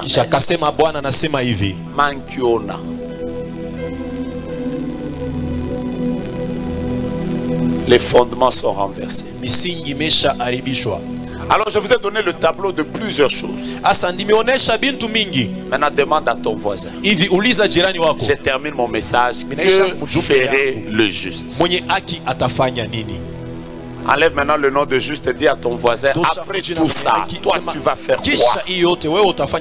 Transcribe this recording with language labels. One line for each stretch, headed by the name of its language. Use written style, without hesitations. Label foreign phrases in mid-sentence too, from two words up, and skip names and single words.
Swahili: Kisha kasema Bwana anasema hivi. Mankiona.
French: Les fondements sont renversés.
Swahili: Misingi mesha aribishwa.
French: Alors je vous ai donné le tableau de plusieurs choses. Maintenant demande à ton voisin. Je termine mon message. Que ferait le juste? Enlève maintenant le nom de juste et dis à ton voisin, après tout ça, toi tu vas faire quoi?